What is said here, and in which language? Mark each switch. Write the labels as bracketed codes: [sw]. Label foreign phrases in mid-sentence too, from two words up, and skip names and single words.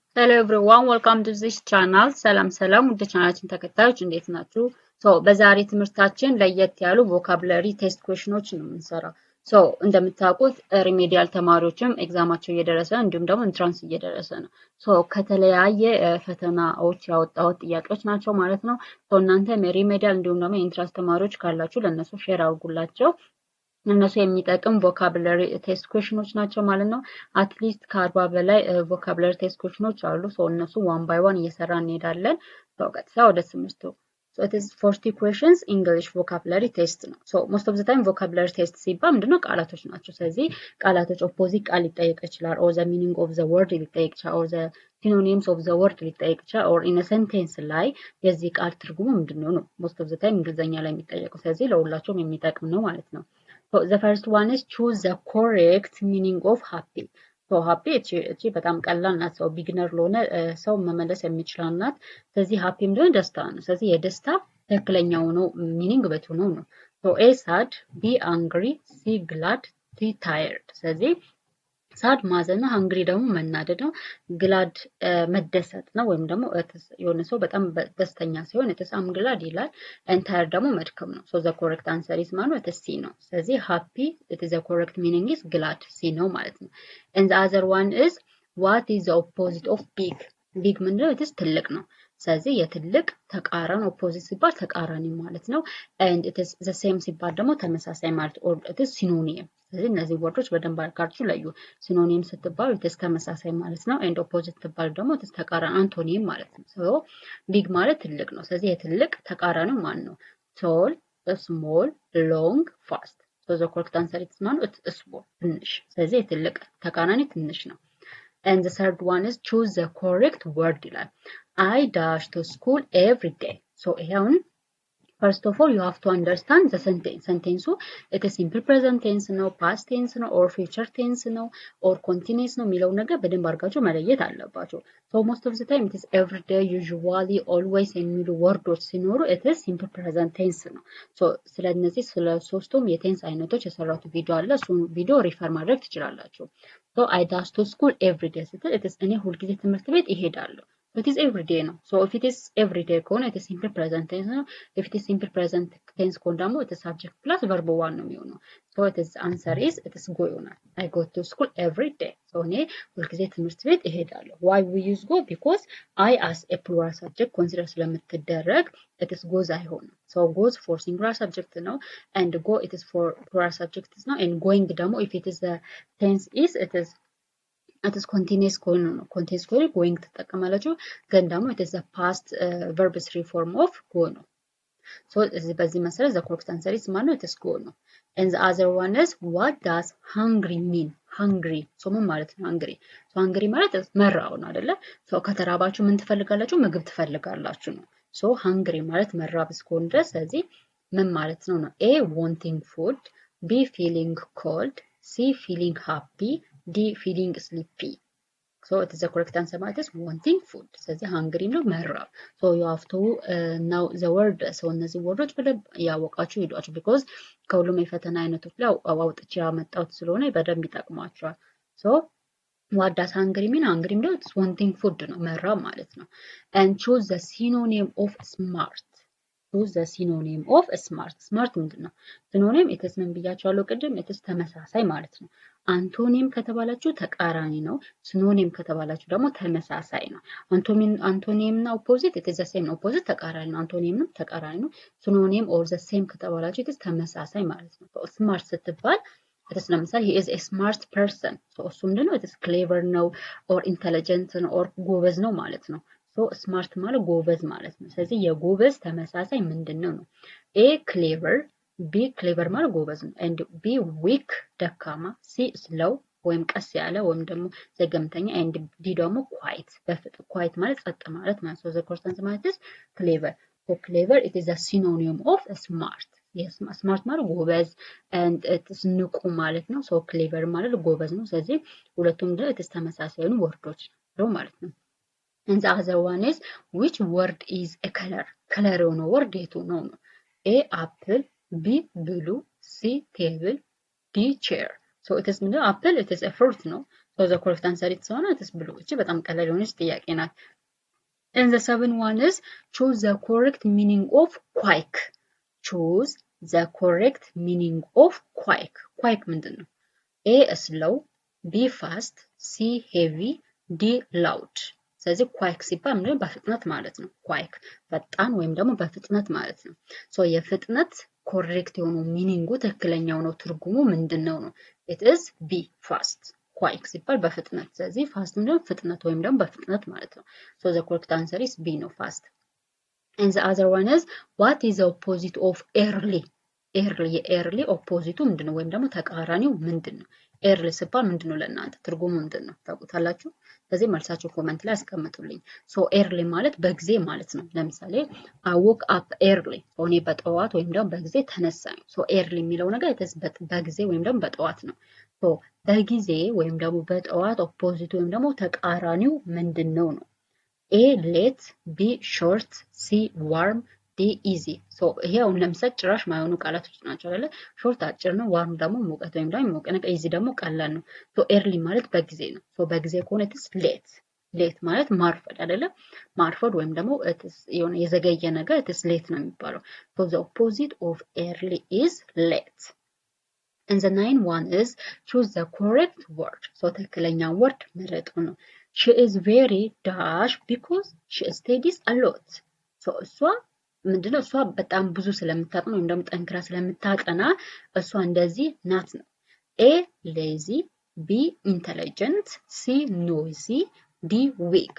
[en] Hello everyone, welcome to this channel. [am] ሰላም ውድ ቻናላችን ተከታዮች እንዴት ናችሁ? በዛሬ ትምህርታችን ለየት ያሉ [en] vocabulary test questions [am] ነው የምንሰራው። እንደምታውቁት ሪሜዲያል ተማሪዎችም ኤግዛማቸው እየደረሰ እንዲሁም ደግሞ ኢንትራንስ እየደረሰ ነው። ከተለያየ ፈተናዎች ያወጣሁት ጥያቄዎች ናቸው ማለት ነው። እናንተም የሪሜዲያል እንዲሁም ደግሞ የኢንትራንስ ተማሪዎች ካላችሁ ለእነሱ ሼር አድርጉላቸው። እነሱ የሚጠቅም [en] vocabulary test questions [am] ናቸው ማለት ነው። [en] at least [am] ከ40 በላይ [en] vocabulary test questions [am] አሉ። እነሱ [en] one by one [am] እየሰራ እንሄዳለን። ቀጥታ ወደ ትምህርቱ። [en] it is 40 questions English vocabulary test ነው። most of the time vocabulary test [am] ሲባል ምንድነው ቃላቶች ናቸው። ስለዚህ ቃላቶች ኦፖዚት ቃል ሊጠየቅ ይችላል [en] or the meaning of the word [am] ሊጠየቅ ይችላል [en] or the synonyms of the word [am] ሊጠየቅ ይችላል [en] or in a sentence [am] ላይ የዚህ ቃል ትርጉሙ ምንድነው ነው [en] most of the time [am] እንግሊዘኛ ላይ የሚጠየቀው። ስለዚህ ለሁላችሁም የሚጠቅም ነው ማለት ነው። [en] the first one is choose the correct meaning of happy. [am] happy እቺ በጣም ቀላል ናት። ቢግነር ለሆነ ሰው መመለስ የሚችል ናት። ስለዚህ happy ምንድነው? ደስታ ነው። ስለዚህ የደስታ ትክክለኛው ነው ሚኒንግ በቱ ነው ነው። [en] A sad, B angry, C glad, D tired. [am] ስለዚህ ሳድ ማዘን ነው። ሃንግሪ ደግሞ መናደድ ነው። ግላድ መደሰት ነው ወይም ደግሞ የሆነ ሰው በጣም ደስተኛ ሲሆን የተሳም ግላድ ይላል። ታየርድ ደግሞ መድከም ነው። [en] the correct answer is [am] ማለት ሲ ነው። ስለዚህ [en] happy it is the correct meaning is glad [am] ሲ ነው ማለት ነው። [en] and the other one is what is the opposite of big? big [am] ምንድነው? it is ትልቅ ነው። ስለዚህ የትልቅ ተቃራኒ ኦፖዚት ሲባል ተቃራኒ ማለት ነው። [en] and it is the same [am] ሲባል ደግሞ ተመሳሳይ ማለት [en] or it is synonym። [am] ስለዚህ እነዚህ ወርዶች በደንብ አድርጋችሁ ለዩ። ሲኖኒም ስትባሉ [en] it is [am] ተመሳሳይ ማለት ነው። [en] and opposite [am] ስትባሉ ደግሞ [en] it is [am] ተቃራኒ አንቶኒም ማለት ነው። ቢግ ማለት ትልቅ ነው። ስለዚህ የትልቅ ተቃራኒው ማን ነው? [en] tall, small, long, fast. the correct answer is ማለት small [am] ትንሽ። ስለዚህ የትልቅ ተቃራኒ ትንሽ ነው። [en] and the third one is choose the correct word ይላል። I dash to school every day. ይሄውን first of all you have to understand the sentence. Sentence it is simple present tense ነው, past tense ነው, or future tense ነው, or continuous [am] ነው የሚለው ነገር በደንብ አድርጋችሁ መለየት አለባችሁ። [en] most of the time it is every day, usually, always [am] የሚሉ ወርዶች ሲኖሩ [en] it is simple present tense [am] ነው። ስለነዚህ ስለ ሶስቱም የቴንስ አይነቶች የሰራሁት ቪዲዮ አለ። እሱን ቪዲዮ ሪፈር ማድረግ ትችላላችሁ። [en] I dash to school every day ስትል it is [am] እኔ ሁልጊዜ ትምህርት ቤት እሄዳለሁ። [en] it is every day ነው። if it is every day ከሆነ it is simple present tense ነው። if it is simple present tense [am] ከሆነ ደግሞ [en] it is subject plus verb one [am] ነው የሚሆነው። [en] it is answer is it is go ይሆናል። I go to school every day. [am] እኔ ሁልጊዜ ትምህርት ቤት እሄዳለሁ። [en] why we use go? because I as a plural subject consider ስለምትደረግ it is goes አይሆንም። goes for singular subject ነው and go it is for plural subject ነው and going ደግሞ if it is the tense is it is continuous [am] ከሆነ ነው። [en] continuous ከሆነ going [am] ትጠቀማላችሁ። ግን ደግሞ [en] it is the past verb 3 form of go [am] ነው። በዚህ መሰረት [en] the correct answer is ማለት it is go ነው። and the other one is what does hungry mean? [am] hungry ምን ማለት ነው? hungry ማለት መራው ነው አይደለ? ከተራባችሁ ምን ትፈልጋላችሁ? ምግብ ትፈልጋላችሁ ነው። hungry ማለት መራብ እስከሆነ ድረስ ስለዚህ ምን ማለት ነው ነው? [en] A wanting food, B feeling cold, C feeling happy, D feeling sleepy. it is the correct answer ማለት is wanting food. [am] ስለዚህ hungry ነው መራብ። [en] you have to know the word. [am] እነዚህ ወርዶች በደንብ ያወቃችሁ ሄዷችሁ because ከሁሉም የፈተና አይነቶች ላይ አውጥቼ ያመጣሁት ስለሆነ በደንብ ይጠቅማችኋል። [en] what does hungry mean? hungry ነው it's wanting food [am] ነው መራብ ማለት ነው። [en] and choose the synonym of smart. choose the synonym of smart. [am] smart ምንድን ነው? [en] synonym it is [am] ምን ብያችኋለሁ ቅድም? [en] it is [am] ተመሳሳይ ማለት ነው። አንቶኒም ከተባላችሁ ተቃራኒ ነው። ሲኖኒም ከተባላችሁ ደግሞ ተመሳሳይ ነው። አንቶኒም እና ኦፖዚት [en] it is the same [am] ነው። ኦፖዚት ተቃራኒ ነው። አንቶኒም ተቃራኒ ነው። ሲኖኒም [en] or the same [am] ከተባላችሁ [en] it is [am] ተመሳሳይ ማለት ነው። ስማርት ስትባል [en] it is [am] ለምሳሌ [en] he is a smart person. [am] እሱ ምንድነው? [en] it is clever [am] ነው [en] or intelligent [am] ነው or ጎበዝ ነው ማለት ነው። ስማርት ማለት ጎበዝ ማለት ነው። ስለዚህ የጎበዝ ተመሳሳይ ምንድነው ነው? [en] A clever, B clever [am] ማለት ጎበዝ ነው [en] and B weak [am] ደካማ፣ [en] C slow [am] ወይም ቀስ ያለ ወይም ደግሞ ዘገምተኛ [en] and D [am] ደግሞ quiet በፍጥነት quiet ማለት ጸጥ ማለት ማለት ነው። [en] the correct answer [am] ማለት [en] is clever. clever it is a synonym of smart. yes smart [am] ማለት ጎበዝ [en] and it is [am] ንቁ ማለት ነው። clever ማለት ጎበዝ ነው። ስለዚህ ሁለቱም [en] it is [am] ተመሳሳይ ወርዶች ነው ማለት ነው። [en] and the other one is which word is a color? [am] color የሆነ ወርድ የቱ ነው ነው? [en] A apple, B blue, C table, D chair. it is apple it is a fruit ነው። So the correct answer is one. It is blue. [am] እቺ በጣም ቀላል የሆነች ጥያቄ ናት። [en] And the 7 one is choose the correct meaning of quake. Choose the correct meaning of quake. [am] Quake ምንድን ነው? [en] A slow, B fast, C heavy, D loud. [am] ስለዚህ ኳይክ ሲባል ምንድነው? በፍጥነት ማለት ነው። ኳይክ ፈጣን ወይም ደግሞ በፍጥነት ማለት ነው። ሶ የፍጥነት [en] ኮሬክት የሆነው [am] ሚኒንጉ ትክክለኛው ነው ትርጉሙ ምንድነው ነው? [en] it is B fast. [am] ኳይክ ሲባል በፍጥነት። ስለዚህ ፋስት ምንድነው? ፍጥነት ወይም ደግሞ በፍጥነት ማለት ነው። [en] ሶ the correct answer is B ነው ፋስት። And the other one is what is the opposite of early? [am] ኤርሊ ኦፖዚቱ ምንድነው? ወይም ደግሞ ተቃራኒው ምንድነው? ኤርሊ ሲባል ምንድነው? ለእናንተ ትርጉሙ ምንድነው? ታውቁታላችሁ? ስለዚህ መልሳችሁ ኮሜንት ላይ አስቀምጡልኝ። ሶ ኤርሊ ማለት በጊዜ ማለት ነው። ለምሳሌ [en] I woke up early [am] እኔ በጠዋት ወይም ደግሞ በጊዜ ተነሳኝ። ሶ ኤርሊ የሚለው ነገር በጊዜ ወይም ደግሞ በጠዋት ነው። ሶ በጊዜ ወይም ደግሞ በጠዋት ኦፖዚቱ ወይም ደግሞ ተቃራኒው ምንድነው ነው? [en] A late, B short, C warm, D easy. [am] ሶ ይሄ አሁን ለምሳሌ ጭራሽ ማይሆኑ ቃላቶች ናቸው አይደለ? ሾርት አጭር ነው፣ ዋርም ደግሞ ሙቀት ወይም ደግሞ ሙቀት ነው፣ ኢዚ ደግሞ ቀላል ነው። ሶ ኤርሊ ማለት በጊዜ ነው። ሶ በጊዜ ከሆነ [en] it's late [am] ማለት ማርፈድ አይደለ? ማርፈድ ወይም ደግሞ የሆነ የዘገየ ነገር [en] it's late [am] ነው የሚባለው። ሶ [en] the opposite of early is late. And the 9 one is choose the correct word. ሶ [am] ትክክለኛ ወርድ ምረጡ ነው። [en] She is very dash because she studies a lot. [am] ሶ እሷ ምንድነው? እሷ በጣም ብዙ ስለምታጠና ወይም ደግሞ ጠንክራ ስለምታጠና እሷ እንደዚህ ናት ነው። [en] A lazy, B intelligent, C noisy, D weak.